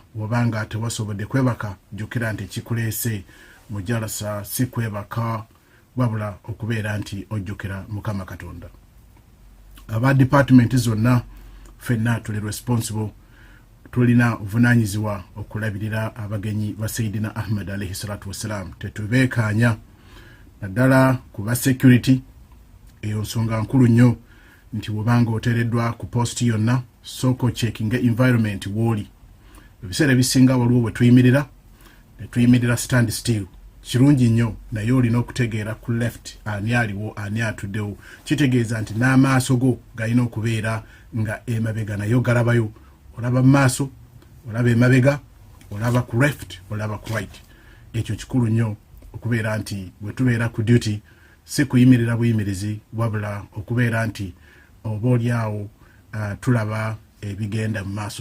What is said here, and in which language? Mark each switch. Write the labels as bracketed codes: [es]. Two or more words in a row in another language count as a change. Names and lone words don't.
[lg] Wobanga tewasobodde kwebaka, jjukira nti ekikuleese mu Jalsa si kwebaka, wabula okubeera nti ojjukira Mukama Katonda. Aba department zonna ffenna tuli responsible, tulina obuvunaanyizibwa okulabirira abagenyi ba Sayyidina Ahmad [ar] عليه الصلاة والسلام. [lg] Tetubeekaanya naddala ku ba security. Eyo nsonga nkulu nnyo nti bw'obanga oteereddwa ku posti yonna, sooka ocekinga environment wooli. Ebiseera ebisinga waliwo bwe tuyimirira [en] stand still. [lg] Kirungi nnyo naye olina okutegeera ku left ani aliwo ani atuddewo. Kitegeeza nti n'amaaso go galina okubeera nga emabega nayo galabayo. Olaba mu maaso, olaba emabega, olaba ku left, olaba ku right. Ekyo kikulu nnyo okubeera nti bwe tubeera ku duty si kuyimirira buyimirizi wabula okubeera nti oba oliawo tulaba ebigenda mu maaso.